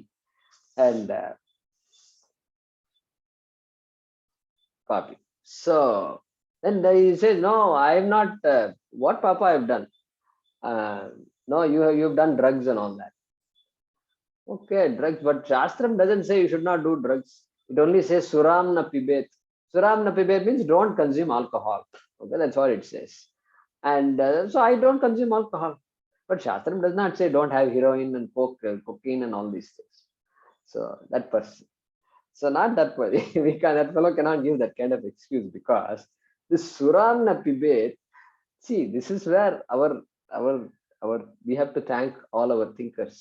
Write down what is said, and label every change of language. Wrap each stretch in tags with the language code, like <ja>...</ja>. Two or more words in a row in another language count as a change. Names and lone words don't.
<en>And papi. So then he says, no, I have not, what papa I have done? No, you've done drugs and all that. Okay, drugs, but Shastram doesn't say you should not do drugs. It only says</en> <sa>suram na pibet. Suram na pibet</sa> <en>means don't consume alcohol. Okay, that's what it says. And so I don't consume alcohol. But Shastram does not say don't have heroin and cocaine and all these things. So that person. So not that way. That fellow cannot give that kind of excuse, because this</en> <sa>Surana Pibet,</sa> <en>see, this is where our we have to thank all our thinkers.</en>